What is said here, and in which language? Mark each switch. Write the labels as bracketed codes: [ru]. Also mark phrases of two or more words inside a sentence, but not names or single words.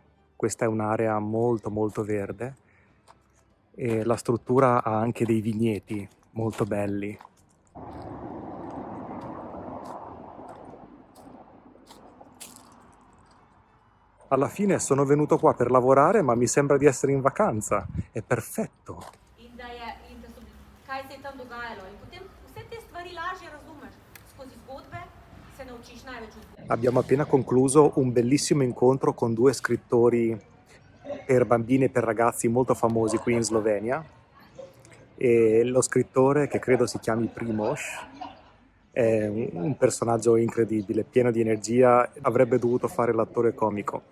[it] Questa è un'area molto molto verde e la struttura ha anche dei vigneti molto belli. Alla fine sono venuto qua per lavorare, ma mi sembra di essere in vacanza. È perfetto. [sl] Kaj se je tam dogajalo. In potem vse te stvari lažje razumeš. Skozi zgodbe se naučiš največ od zgodb. [it] Abbiamo appena concluso un bellissimo incontro con due scrittori per bambini e per ragazzi molto famosi qui in Slovenia. E lo scrittore, che credo si chiami Primož, è un personaggio incredibile, pieno di energia, avrebbe dovuto fare l'attore comico.